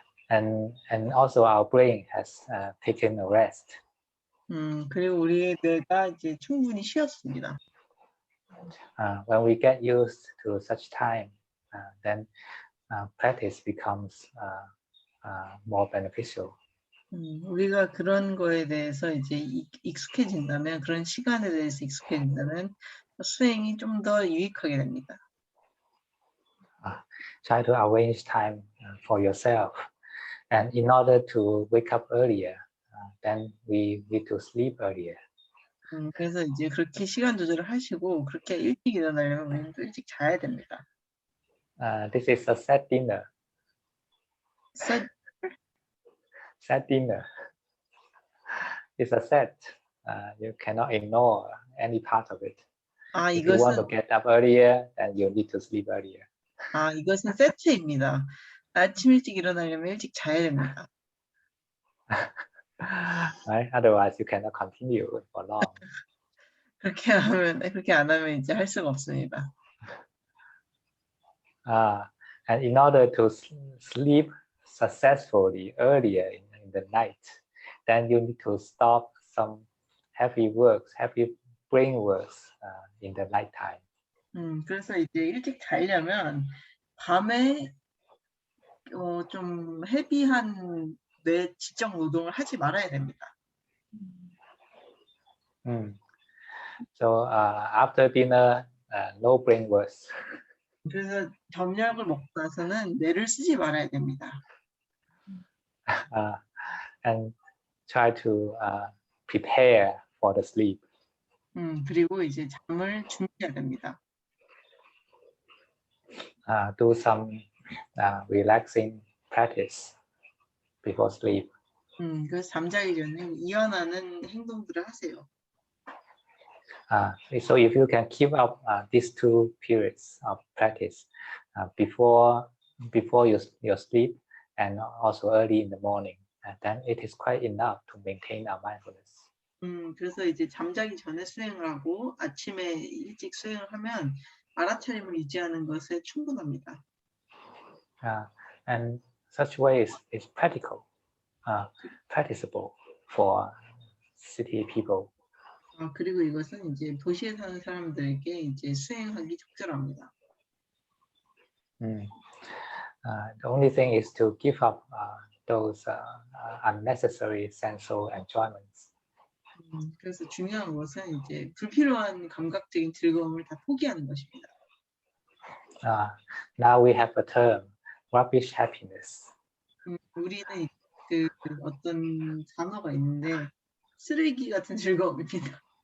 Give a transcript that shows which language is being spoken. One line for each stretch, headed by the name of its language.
English: And also our brain has taken a rest.
Korean: 그리고 우리의 뇌가 이제 충분히 쉬었습니다.
English: When we get used to such time, then practice becomes more beneficial.
Korean: 우리가 그런 거에 대해서 이제 익숙해진다면, 그런 시간에 대해서 익숙해진다면 수행이 좀 더 유익하게 됩니다.
English: Try to arrange time for yourself, and in order to wake up earlier, then we need to sleep earlier.
Korean: 그래서 이제 그렇게 시간 조절을 하시고 그렇게 일찍 일어나려면 우리는 또 일찍 자야 됩니다.
English: This is a set dinner. Set dinner. It's a set. You cannot ignore any part of it. If you want to get up earlier, then you need to sleep earlier.
Korean: 이것은 세트입니다. 아침 일찍 일어나려면 일찍 자야 됩니다.
English: Right? Otherwise, you cannot continue for long.
Korean: 그렇게 안 하면 이제 할 수가 없습니다.
English: And in order to sleep successfully earlier in the night, then you need to stop some heavy works, heavy brain works in the night time.
Korean: 그래서 이제 일찍 자려면 밤에 좀 헤비한 뇌 지적 노동을 하지 말아야 됩니다.
English: So after dinner, no brain works.
Korean: 그래서 저녁을 먹고 나서는 뇌를 쓰지 말아야 됩니다.
English: And try to prepare for the sleep.
Korean: 그리고 이제 잠을 준비해야 됩니다.
English: Do some relaxing practice before sleep.
Korean: 그래서 잠자기 전에 이완하는 행동들을 하세요.
English: So if you can keep up these two periods of practice before your sleep and also early in the morning, then it is quite enough to maintain our mindfulness.
Korean: 그래서 이제 잠자기 전에 수행을 하고 아침에 일찍 수행을 하면 알아차림을 유지하는 것에 충분합니다.
English: And such way is practical, practicable for city people.
Korean: 그리고 이것은 이제 도시에 사는 사람들에게 이제 수행하기 적절합니다.
English: The only thing is to give up those unnecessary sensual enjoyments.
Korean: 그래서 중요한 것은 이제 불필요한 감각적인 즐거움을 다 포기하는 것입니다.
English: Now we have a term, rubbish happiness.
Korean: 우리는 그 어떤 단어가 있는데 쓰레기 같은 즐거움입니다.